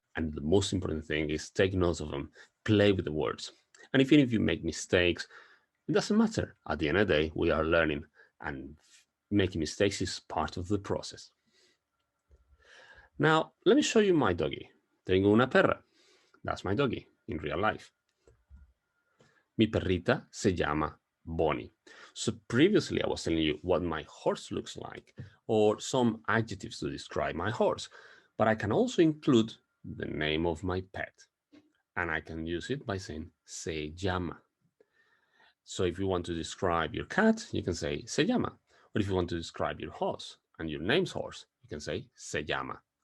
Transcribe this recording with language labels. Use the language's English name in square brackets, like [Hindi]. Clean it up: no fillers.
[English] And the most important thing is take notes of them, play with the words. And even if you make mistakes, it doesn't matter. At the end of the day, we are learning. and making mistakes is part of the process. Now, let me show you my doggy. [Spanish] Tengo una perra. [English] That's my doggy in real life. [Spanish] Mi perrita se llama Bonnie. [English] So previously I was telling you what my horse looks like or some adjectives to describe my horse, but I can also include the name of my pet and I can use it by saying se llama. So if you want to describe your cat, you can say se llama. Or if you want to describe your horse and your name's horse, you can say se llama.